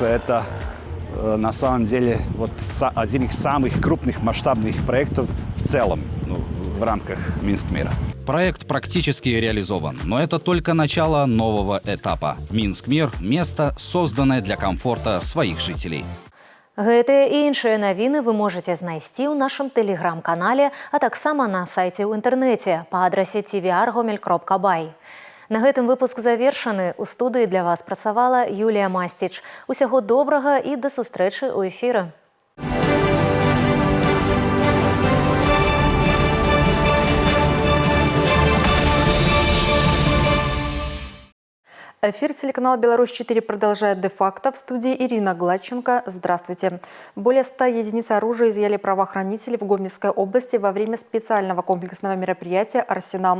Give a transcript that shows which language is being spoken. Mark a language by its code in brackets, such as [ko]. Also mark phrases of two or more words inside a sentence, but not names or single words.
[ru] Это на самом деле один из самых крупных масштабных проектов в целом в рамках Минск-Мира. Проект практически реализован, но это только начало нового этапа. Минск-Мир – место, созданное для комфорта своих жителей. [be] Гэтыя і іншыя навіны вы можаце знайсці ў нашым тэлеграм-канале, а таксама на сайце ў інтэрнэце па адрасе tvr@gomel.by. На гэтым выпуск завершаны. У студыі для вас працавала Юлія Мастіч. Усяго добрага і да сустрэчы ў эфіры. [ru] Эфир телеканала «Беларусь-4» продолжает де-факто. В студии Ирина Гладченко. Здравствуйте. Более 100 единиц оружия изъяли правоохранители в Гомельской области во время специального комплексного мероприятия «Арсенал».